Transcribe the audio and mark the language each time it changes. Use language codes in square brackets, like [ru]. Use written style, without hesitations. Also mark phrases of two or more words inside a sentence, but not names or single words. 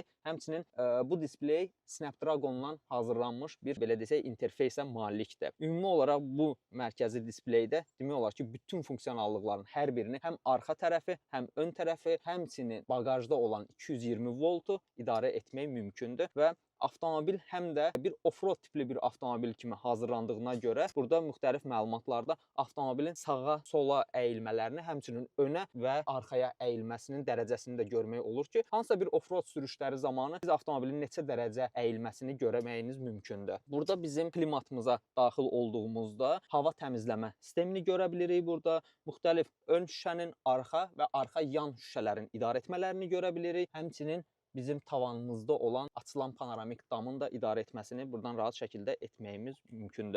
[az] Həmçinin bu displey Snapdragon-dan hazırlanmış bir belə desək interfeysə malikdir. Ümumi olaraq bu mərkəzi displeydə demək olar ki, bütün funksionallıqların hər birini həm arxa tərəfi, həm ön tərəfi, həmçinin baqajda olan 220 voltu idarə etmək mümkündür və avtomobil həm də bir off-road tipli bir avtomobil kimi hazırlandığına görə burada müxtəlif məlumatlarda avtomobilin sağa, sola əyilmələrini, həmçinin önə və arxaya əyilməsinin dərəcəsini də görmək olur ki, hansısa bir off-road sürüşləri zamanı siz avtomobilin neçə dərəcə əyilməsini görməyiniz mümkündür. Burada bizim klimatımıza daxil olduğumuzda hava təmizləmə sistemini görə bilirik. Burada müxtəlif ön şüşənin arxa və arxa yan şüşələrin idarə etmələrini görə bilirik. Həmçinin bizim tavanımızda olan açılan panoramik damın da idarə etməsini buradan rahat şəkildə etməyimiz mümkündür.